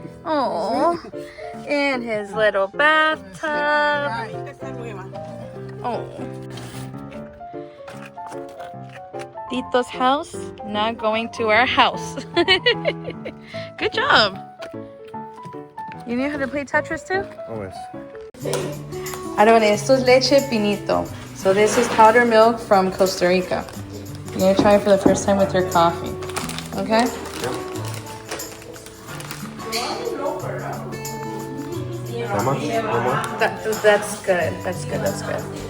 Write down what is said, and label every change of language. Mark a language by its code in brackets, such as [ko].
[en] Oh, and his little bathtub. [es] Esta nueva. [en] Oh. Tito's house, not going to our house. Good job. You knew how to play Tetris too? Always. [es] Aaron, esto es leche pinito. [en] So this is powdered milk from Costa Rica. You're gonna try it for the first time with your coffee. Okay? How much? One more? That's good. That's good. That's good.